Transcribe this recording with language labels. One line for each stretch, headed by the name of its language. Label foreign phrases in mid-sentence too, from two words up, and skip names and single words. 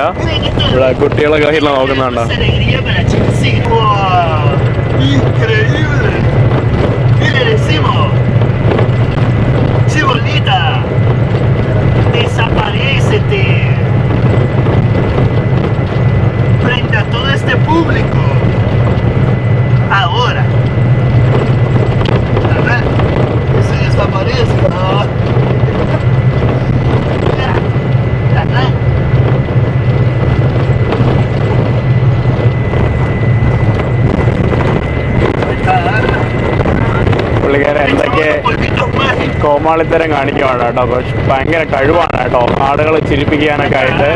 Malayalam: ഇവിടെ കുട്ടികളെ കയ്യിൽ നോക്കുന്നുണ്ടോ.
Spanish: Desaparécete frente a todo este público ahora. ¿Verdad? Que se desaparezca. ¿Verdad?
Malayalam: പുള്ളിക്കാരൻ എന്തൊക്കെ കോമാളിത്തരം കാണിക്കുവാണ് കേട്ടോ. പക്ഷെ ഭയങ്കര കഴിവാണ് കേട്ടോ ആളുകളെ ചിരിപ്പിക്കാനൊക്കെ ആയിട്ട്.